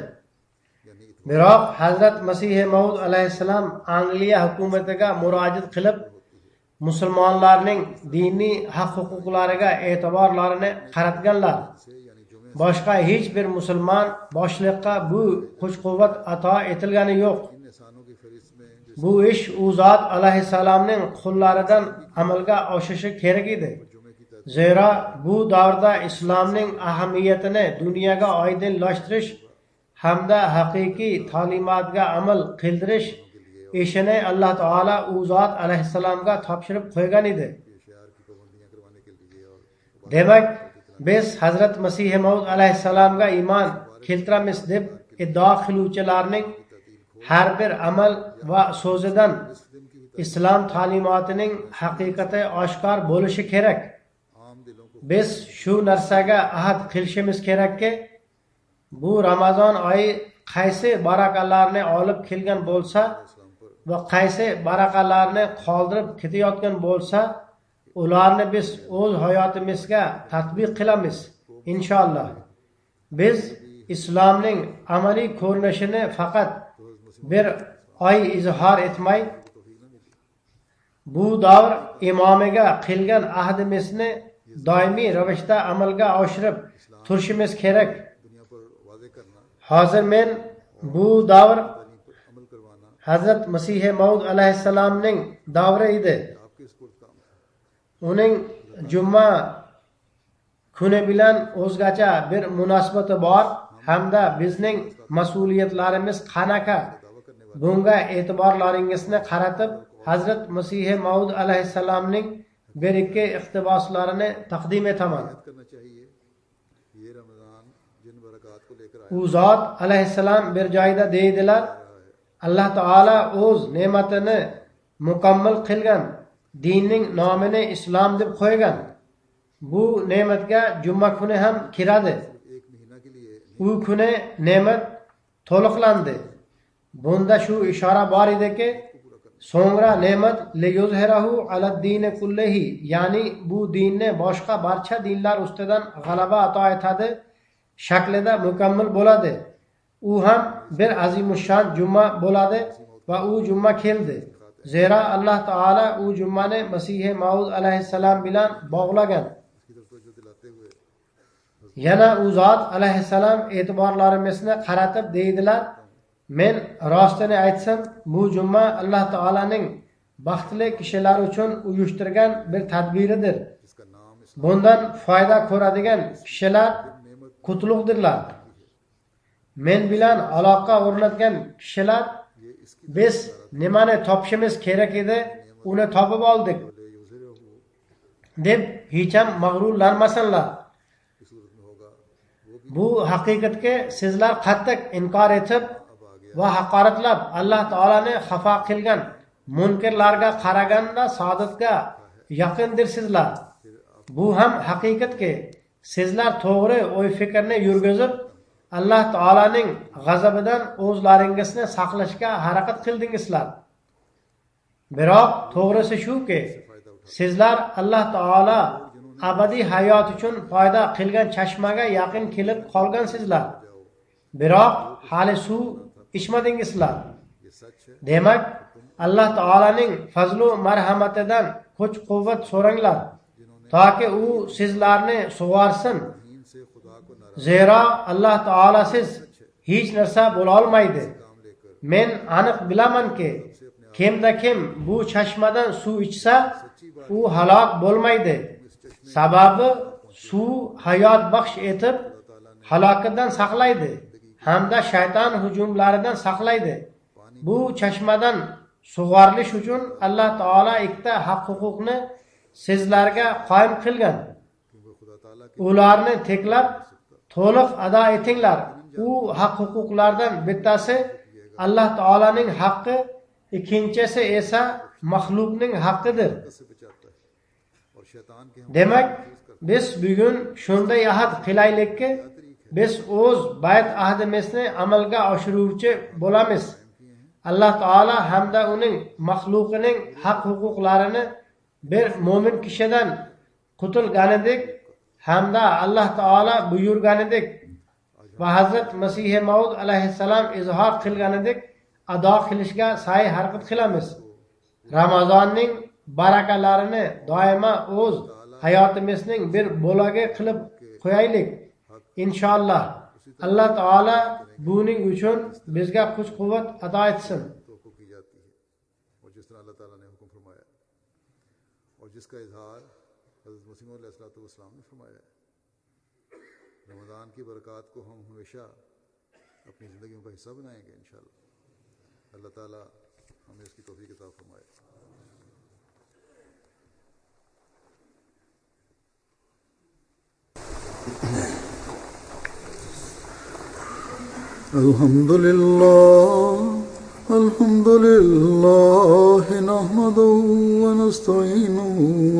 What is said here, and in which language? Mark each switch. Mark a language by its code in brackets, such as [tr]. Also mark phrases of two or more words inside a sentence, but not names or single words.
[uz] Biroq Hazrat Masih Maud alayhissalom Angliya hukumatiga murojaat qilib, musulmonlarning diniy haq-huquqlariga e'tiborlarini qaratganlar. Boshqa hech bir musulmon boshliqqa bu kuch-quvvat ato etilgani yo'q. [ur] ان انسانوں کی فہرست میں [uz] Bu ish u zot alayhissalomning qullaridan amalga oshishi kerak edi. Zero bu davrda islomning ahamiyatini dunyoga oydinlashtirish hamda haqiqiy ta'limotga amal qildirish ishini Alloh taolo u zot alayhissalomga topshirib qo'ygan edi. [ur] شہر کی پابندیاں کروانے کے لیے اور [uz] Demak, biz Hazrat Masih Maud alayhissalomga iymon keltiramiz deb iddao qiluvchilarning har bir amal va so'zidan islom ta'limotining haqiqati oshkor bo'lishi kerak. [ur] عام دلوں کو [uz] Biz shu narsaga ahd qilishimiz kerakki, bu Ramazon oyi qaysi barakalarni olib kelgan bo'lsa va qaysi barakalarni qoldirib ketayotgan bo'lsa, ularni biz o'z hayotimizga tatbiq qilamiz inshaalloh. Biz islomning amaliy ko'rinishini faqat bir oy izhor etmay, bu davr imomiga qilgan ahdimizni doimiy ravishda amalga oshirib turishimiz kerak. [ur] دنیا پر واضح کرنا, [uz] Hozir men bu davr [ur] تعلیم پر عمل کروانا [uz] Hazrat Masih Maud alayhissalomning davri edi. [ur] آپ کے سپرد کام ہے. [uz] Uning juma kuni bilan o'zgacha bir munosabati bor hamda bizning mas'uliyatlarimiz qanaqa? Bunga e'tiborlaringizni qaratib, Hazrat Masih Maud alayhissalomning bir ikki iqtiboslarini taqdim etaman. [ur] یاد کرنا چاہیے یہ رمضان جن برکت کو لے کر آیا [uz] U zot alayhissalom bir joyda deydilar, Alloh taolo o'z ne'matini mukammal qilgan, dinning nomini islom deb qo'ygan. Bu ne'matga juma kuni ham kiradi. [ur] ایک مہینہ کے لیے [uz] U kuni ne'mat to'liqlandi. Bunda shu ishora bor ediki, so'ngra ne'mat [ar] ليظهره على الدين كله, [uz] ya'ni bu dinni boshqa barcha dinlar ustidan g'alaba ato etadi shaklida mukammal bo'ladi. U ham bir azimushon juma bo'ladi va u juma keldi. Zero Alloh taolo u jumani Masih Maud alayhissalom bilan bog'lagan. [ur] اس کی طرف توجہ دلاتے ہوئے [uz] Yana u zot alayhissalom e'tiborlarimizni qaratib deydilar, men rostini aytsam, bu juma Alloh taolaning baxtli kishilar uchun uyushtirgan bir tadbiridir. [ur] جس کا نام اس [uz] Bundan foyda ko'radigan kishilar qutlug'dirlar. Men bilan aloqa o'rnatgan kishilar biz nimani topishimiz kerak edi, uni topib oldik deb hech ham mag'rurlanmasinlar. [ur] کی صورت میں ہوگا وہ بھی [uz] Bu haqiqatga sizlar qattiq inkor etib va haqoratlab Alloh taolani xafa qilgan munkirlarga qaraganda saodatga yaqindirsizlar. Bu ham haqiqatki sizlar to'g'ri o'y fikrni yurgizib Alloh taolaning g'azabidan o'zlaringizni saqlashga harakat qildingizlar. Biroq to'g'risi shuki, sizlar Alloh taolo abadiy hayot uchun foyda qilgan chashmaga yaqin kelib qolgansizlar. Biroq hali suv ichmadingizlar. [ur] یہ سچ ہے [uz] Demak, Alloh taolaning fazlu marhamatidan kuch-quvvat so'ranglar, toki u sizlarni sug'orsin. [ur] دین سے خدا کو ناراض [uz] Zero Alloh taolasiz hech narsa bo'la olmaydi. [ur] کام لے کر [uz] Men aniq bilamanki, kimda kim bu chashmadan suv ichsa, u halok bo'lmaydi. Sababi suv hayot baxsh etib halokatdan saqlaydi hamda shayton hujumlaridan saqlaydi. Bu chashmadan sug'orilish uchun Alloh taolo ikkita haq-huquqni sizlarga qoyim qilgan. [ur] کیونکہ خدا تعالیٰ کی [uz] Ularni teklab to'liq ado etinglar. U haq-huquqlardan bittasi Alloh taolaning haqqi, ikkinchisi esa maxluqning haqqidir. [ur] سے بچاتا ہے اور شیطان کے ہم [uz] Demak, biz bugun shunday ahd qilaylikki, biz o'z bayt ahdimizni amalga oshiruvchi bo'lamiz. Alloh taolo hamda uning maxluqining haq-huquqlarini bir mo'min kishidan qutilganidek hamda Alloh taolo buyurganidek va Hazrat Masih Maud alayhissalom izhor qilganidek ado qilishga sa'y harakat qilamiz. Ramazonning barakalarini doimo o'z hayotimizning bir bo'lagi qilib qo'yaylik. Inshaalloh Alloh taolo buning uchun bizga kuch-quvvat ato etsin. [ur] توقع کی جاتی ہے اور جس طرح اللہ تعالیٰ نے حکم فرمایا اور جس کا اظہار حضرت مسیح موعود علیہ السلام نے فرمایا ہے. رمضان کی برکات کو ہم ہمیشہ اپنی زندگیوں کا حصہ بنائیں گے انشاءاللہ. اللہ تعالیٰ ہمیں اس کی توفیق عطا فرمائے. [ar] الحمدلله نحمده و نستعينه و